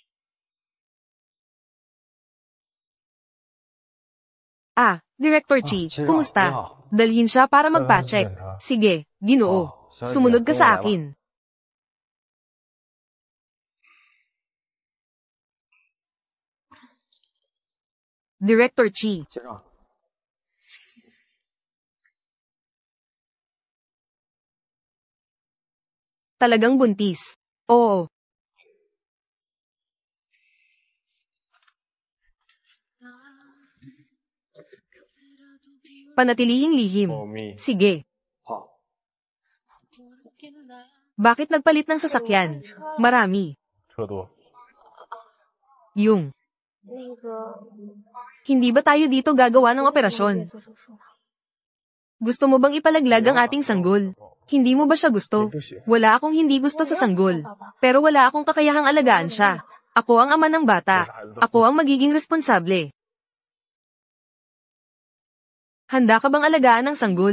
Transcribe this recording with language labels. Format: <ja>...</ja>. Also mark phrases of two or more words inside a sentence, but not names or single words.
<en>Director Chi, Chi Rao,</en> <tl>kumusta?</tl> <zh>你好.</zh> <tl>Dalhin siya para magpa-check. Sige, Ginoo. Sumunod ka sa akin. Director Chi.</tl> <zh>先生，</zh> <tl>Talagang buntis. Oo. Panatilihing lihim.</tl> <zh>保密。</zh> <tl>Sige.</tl> <zh>好，</zh> <tl>Bakit nagpalit ng sasakyan? Marami.</tl> <zh>车多。</zh> <tl>Yung.</tl> <zh>那个</zh> <tl>Hindi ba tayo dito gagawa ng</tl> <zh>我</zh> <tl>operasyon?</tl> <zh>做手术吗？</zh> <tl>Gusto mo bang ipalaglag ang ating sanggol? Hindi mo ba siya gusto? Wala akong hindi gusto sa sanggol. Pero wala akong kakayahang alagaan siya. Ako ang ama ng bata. Ako ang magiging responsable. Handa ka bang alagaan ng sanggol?</tl>